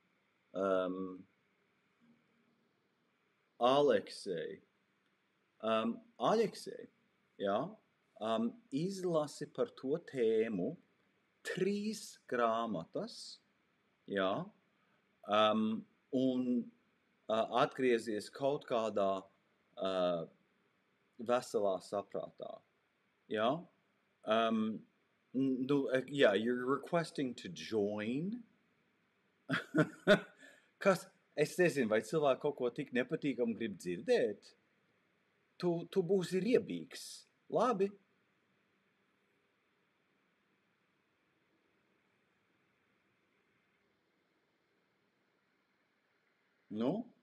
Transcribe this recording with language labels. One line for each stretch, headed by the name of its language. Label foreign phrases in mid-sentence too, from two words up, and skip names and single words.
Latvian: Aleksej, jā, izlasi par to tēmu 3 grāmatas, jā, un atgriezies kaut kādā veselā saprātā, jā.
English: No, yeah, you're requesting to join.
Latvian: Kas, es nezinu, vai cilvēki kaut ko tik nepatīkamu grib dzirdēt? Tu būsi riebīgs. Labi. Nu?